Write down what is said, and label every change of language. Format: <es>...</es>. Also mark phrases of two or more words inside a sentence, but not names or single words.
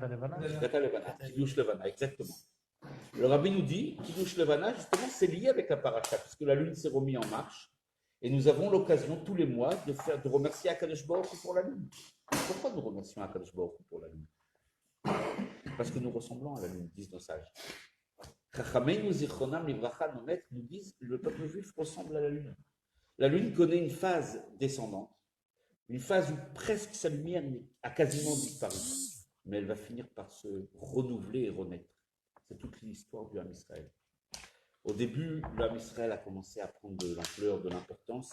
<fr>Levana,</fr> <he>קידוש לבנה,</he> <fr>exactement. Le Rabbi nous dit,</fr> <he>קידוש לבנה,</he> <fr>justement, c'est lié avec la paracha, puisque la lune s'est remise en marche, et nous avons l'occasion tous les mois de remercier</fr> <he>הקדוש ברוך הוא</he> <fr>pour la lune. Pourquoi nous remercions</fr> <he>הקדוש ברוך הוא</he> <fr>pour la lune? Parce que nous ressemblons à la lune, disent nos sages.</fr> <he>חכמינו זכרונם לברכה,</he> <fr>nos maîtres nous disent, le peuple juif ressemble à la lune. La lune connaît une phase descendante, une phase où presque sa lumière a quasiment disparu, mais elle va finir par se renouveler et renaître. C'est toute l'histoire du</fr> <he>עם ישראל.</he> <fr>Au début, le</fr> <he>עם ישראל</he> <fr>a commencé à prendre de l'ampleur, de l'importance.</fr>